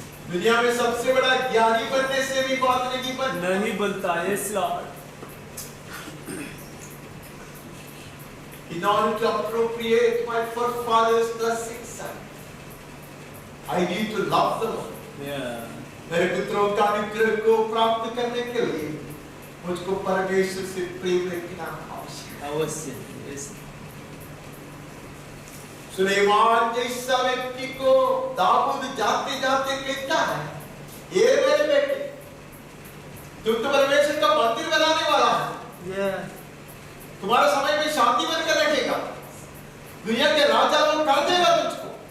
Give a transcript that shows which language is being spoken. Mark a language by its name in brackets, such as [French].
[Hindi] दुनिया में सबसे बड़ा ज्ञानी बनने से भी बात नहीं बनता है। [English] In order to appropriate my forefathers' blessings, I need to love the Lord. [Hindi] मेरे पुत्रों का अनुग्रह को प्राप्त करने के लिए मुझको परमेश्वर से प्रेम रखना आवश्यक है। सुलेमान जैसा व्यक्ति को दाऊद जाते जाते कहता है, ये मेरे बेटे, तुम तो परमेश्वर का मंदिर बनाने वाला है, तुम्हारा समय में शांति बनकर रखेगा, दुनिया के राजा लोग कर देगा तुझको।